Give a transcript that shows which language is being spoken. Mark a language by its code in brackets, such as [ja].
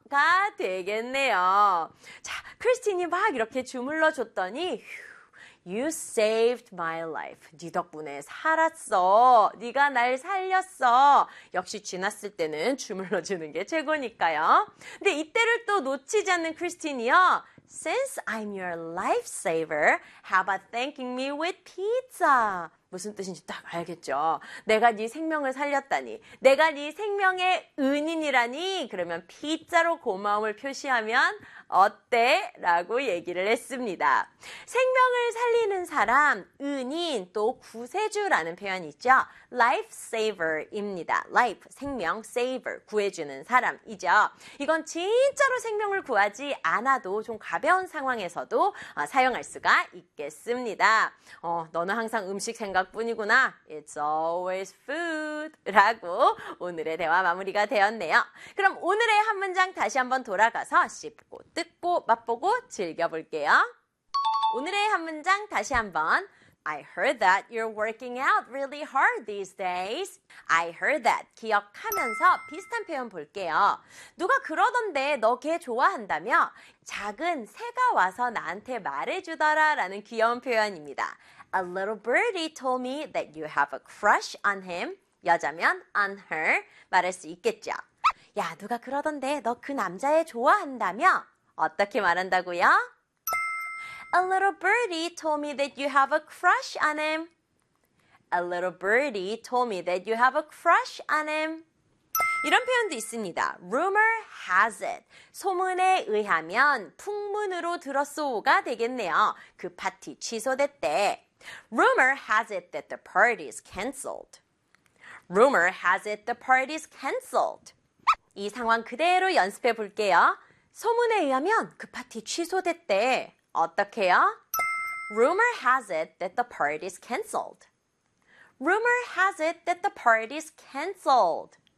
[ko] 가 되겠네요. 자, 크리스틴이 막 이렇게 주물러 줬더니 [en] You saved my life. [ko] 네 덕분에 살았어. 네가 날 살렸어. 역시 쥐났을 때는 주물러 주는 게 최고니까요. 근데 이때를 또 놓치지 않는 크리스틴이요. [en] Since I'm your lifesaver, how about thanking me with pizza? [ko] 무슨 뜻인지 딱 알겠죠? 내가 네 생명을 살렸다니, 내가 네 생명의 은인이라니, 그러면 피자로 고마움을 표시하면 어때? 라고 얘기를 했습니다. 생명을 살리는 사람, 은인, 또 구세주라는 표현이죠. Life saver입니다. Life, 생명, saver, 구해주는 사람이죠. 이건 진짜로 생명을 구하지 않아도 좀 가벼운 상황에서도 사용할 수가 있겠습니다. 너는 항상 음식 생각뿐이구나. [en] It's always food. [ko] 라고 오늘의 대화 마무리가 되었네요. 그럼 오늘의 한 문장 다시 한번 돌아가서 씹고 듣고 맛보고 즐겨볼게요. 오늘의 한 문장 다시 한번 [en] I heard that you're working out really hard these days. I heard that [ko] 기억하면서 비슷한 표현 볼게요. 누가 그러던데 너 걔 좋아한다며 작은 새가 와서 나한테 말해주더라 라는 귀여운 표현입니다. [en] A little birdie told me that you have a crush on him. [ko] 여자면 on her 말할 수 있겠죠. 야 누가 그러던데 너 그 남자애 좋아한다며 어떻게 말한다고요? [en] A little birdie told me that you have a crush on him. A little birdie told me that you have a crush on him. [ko] 이런 표현도 있습니다. [en] Rumor has it. [ko] 소문에 의하면 풍문으로 들었소가 되겠네요. 그 파티 취소됐대. [en] Rumor has it that the party is cancelled. Rumor has it the party is cancelled. [ko] 이 상황 그대로 연습해 볼게요. 소문에 의하면 그 파티 취소됐대. 어떡해요? [en] Rumor has it that the party is cancelled. Rumor has it that the party is cancelled.